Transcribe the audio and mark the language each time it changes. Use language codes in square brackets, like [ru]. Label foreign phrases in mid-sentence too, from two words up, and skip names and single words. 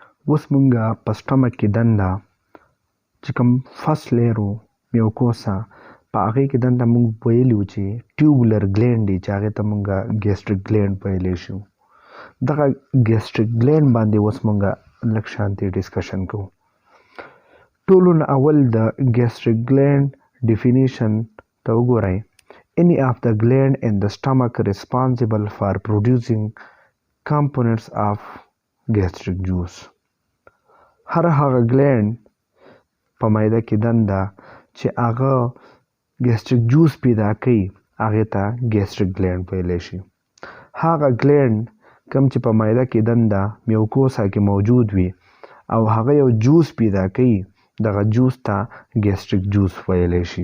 [ps] اوس مونږه په سټمک کې دنده چې کوم [en] first layer [ps] و میوکوسا په هغې کې دنده مونږ ویلي وو چې [en] tubular gland [ps] دی چې هغې ته مونږه [en] gastric gland [ps] ویلی شو. دغه [en] gastric gland [ps] باندې اوس مونږه لږ شانتې ډسکشن کوو. ټولو نه اول د [en] gastric gland definition [ps] ته وګورئ. [en] Any of the gland in the stomach responsible for producing components of gastric juice. [ps] هر هغه ګلینډ په معده کې دنده چې هغه [en] gastric juice [ps] پیدا کوي هغې ته [en] gastric gland [ps] ویلی شي. هغه ګلینډ کوم چې په معده کې دنده میوکوسا کې موجود وي او هغه یو جوس پیدا کوي دغه جوس ته [en] gastric juice [ps] ویلی شي.